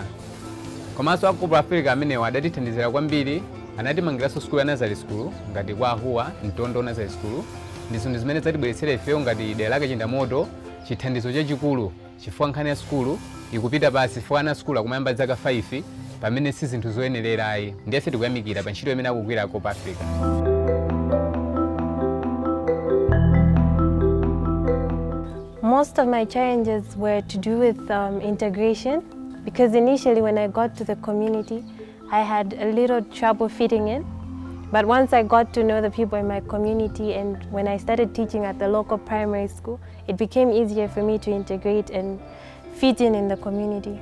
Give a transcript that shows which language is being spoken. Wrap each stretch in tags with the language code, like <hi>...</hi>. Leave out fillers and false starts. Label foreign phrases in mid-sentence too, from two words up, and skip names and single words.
<ny>Komanso a CorpsAfrica ameneyo adatithandizira kwambiri, anatimangiranso skulu ya Nazareth School ngati kwa Ahuwa Mtondo Nazareth School. Ndi zinthu zimene zatibweretsera ifeyo ngati dera lake Chindamoto chithandizo chachikulu chifukwa nkhani ya skulu ikupita pasi chifukwa ana skulu akumayamba zaka 5 pamene si zinthu zoyenerayi. Ndiye tikuyamikira pa ntchito imene akugwira CorpsAfrica.</ny> <en>Most of my challenges were to do with integration, because initially when I got to the community, I had a little trouble fitting in. But once I got to know the people in my community, and when I started teaching at the local primary school, it became easier for me to integrate and fit in the community.</en>